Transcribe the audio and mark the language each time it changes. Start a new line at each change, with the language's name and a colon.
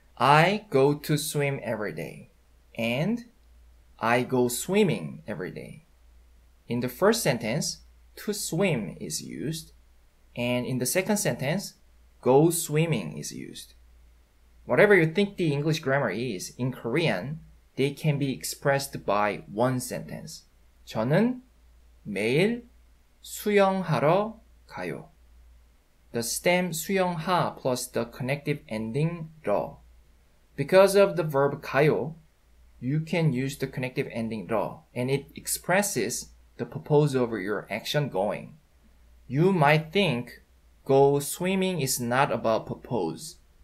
English: I go to swim every day. And I go swimming every day. In the first sentence, to swim is used. And in the second sentence, go swimming is used. Whatever you think the English grammar is, in Korean, they can be expressed by one sentence.
Korean: 저는 매일 수영하러 가요.
English: The stem 수영하 plus the connective ending 러. Because of the verb 가요, you can use the connective ending 러, and it expresses the purpose of your action going. You might think go swimming is not about purpose.